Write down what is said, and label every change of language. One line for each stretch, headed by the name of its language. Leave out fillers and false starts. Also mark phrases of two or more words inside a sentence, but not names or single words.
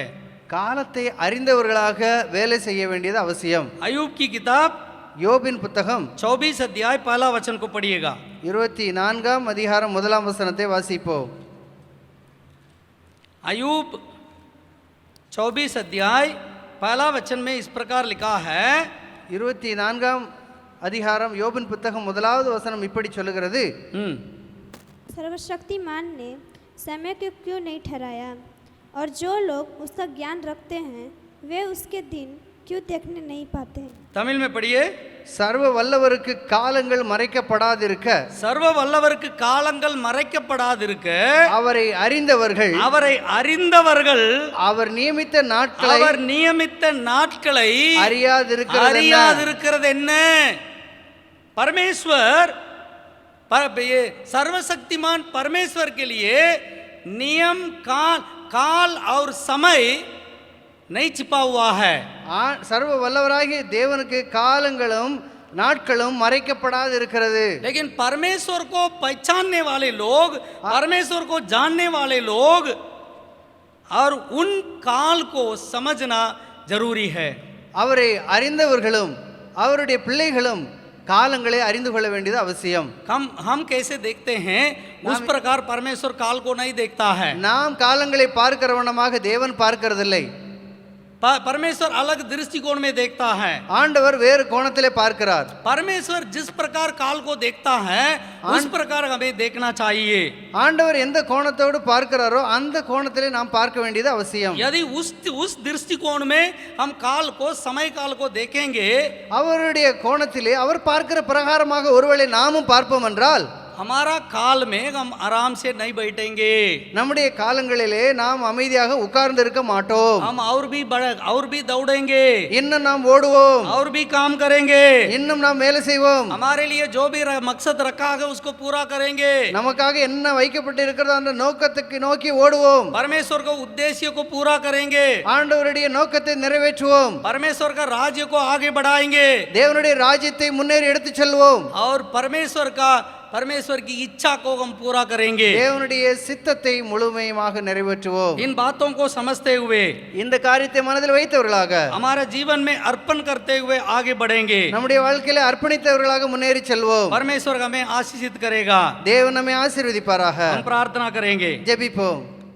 Tamil: காலத்தை அறிந்தவர்களாக வேலை செய்ய வேண்டியது அவசியம்.
Hindi: अयूब की किताब
Tamil: யோபின் புத்தகம்
Hindi: 24 अध्याय पहला वचन को पढ़िएगा.
Tamil: 24ஆம் அதிகாரம் முதலாம் வசனத்தை வாசிப்போம்.
Hindi: अयूब 24 अध्याय पहला वचन में इस प्रकार लिखा है.
Tamil: 24ஆம் அதிகாரம் யோபின் புத்தகம் முதலாவது வசனம் இப்படி சொல்லுகிறது.
Hindi: सर्वशक्तिमान ने समय को क्यों नहीं ठहराया, और जो लोग उसका ज्ञान रखते हैं वे उसके दिन क्यों देखने नहीं पाते? तमिल में पढ़िए।
Tamil: சர்வ வல்லவருக்கு காலங்கள் மறைக்கப்படாதிருக்க சர்வ வல்லவருக்கு காலங்கள் மறைக்கப்படாதிருக்க அவரை அறிந்தவர்கள் அவர் நியமித்த நாட்களை அறியாதிருக்கிறது என்ன?
Hindi: परमेश्वर ये सर्वशक्तिमान परमेश्वर के लिए नियम काल और समय नहीं छिपा हुआ है।
Tamil: சர்வ வல்லவராகிய தேவனுக்கு காலங்களும் நாட்களும் மறைக்கப்படாது இருக்கிறது।
Hindi: लेकिन परमेश्वर को पहचानने वाले लोग, परमेश्वर को जानने वाले लोग और उन काल को समझना जरूरी है।
Tamil: அவரை அறிந்தவர்களும் அவருடைய பிள்ளைகளும் காலங்களை அறிந்து கொள்ள வேண்டியது அவசியம்।
Hindi: हम कैसे देखते हैं उस प्रकार परमेश्वर काल को नहीं देखता है।
Tamil: நாம் காலங்களை பார்க்கிறவனமாக தேவன் பார்க்கிறதில்லை।
Hindi: परमेश्वर अलग दृष्टिकोण में देखता है।
Tamil: ஆண்டவர் வேறு கோணத்திலே பார்க்கிறார்।
Hindi: परमेश्वर जिस प्रकार काल को देखता है उस प्रकार हमें देखना चाहिए।
Tamil: ஆண்டவர் எந்த கோணத்தோடு பார்க்கிறாரோ அந்த கோணத்திலே நாம் பார்க்க வேண்டியது அவசியம்।
Hindi: यदि उस दृष्टिकोण में हम काल को, समय काल को देखेंगे,
Tamil: அவருடைய கோணத்திலே அவர் பார்க்கிற பிரகாரமாக ஒருவேளை நாமும் பார்ப்போம் என்றால்
Hindi: हमारा काल में हम आराम से नहीं बैठेंगे।
Tamil: நம்முடைய காலங்களிலே நாம் அமைதியாக உட்கார்ந்து இருக்க மாட்டோம்।
Hindi: हम और भी दौड़ेंगे,
Tamil: இன்னும் நாம் ஓடுவோம்,
Hindi: और भी काम करेंगे,
Tamil: இன்னும் நாம் வேலை செய்வோம்।
Hindi: हमारे लिए जो भी मकसद रखा है उसको पूरा करेंगे।
Tamil: நமக்காக என்ன வைக்கப்பட்டு இருக்கிறதோ அந்த நோக்கத்துக்கு நோக்கி ஓடுவோம்।
Hindi: परमेश्वर को उद्देश्य को पूरा करेंगे,
Tamil: ஆண்டவருடைய நோக்கத்தை நிறைவேற்றுவோம்।
Hindi: परमेश्वर का राज्य को आगे बढ़ाएंगे,
Tamil: தேவனுடைய ராஜ்யத்தை முன்னேறி எடுத்துச் செல்வோம்।
Hindi: और परमेश्वर की इच्छा को हम पूरा करेंगे।
Tamil: தேவனுடைய சித்தத்தை முழுமையாக நிறைவேற்றுவோம்।
Hindi: इन बातों को समझते हुए,
Tamil: இந்த காரியத்தை மனதில் வைத்தவர்களாக
Hindi: हमारे जीवन में अर्पण करते हुए आगे बढ़ेंगे।
Tamil: நம்முடைய வாழ்க்கையில அர்ப்பணித்தவர்களாக முன்னேறி செல்வோம்।
Hindi: परमेश्वर हमें आशीषित करेगा।
Tamil: தேவன் நம்மை ஆசீர்வதிப்பாராக।
Hindi: हम प्रार्थना करेंगे।
Tamil: ஜெபிப்போம்।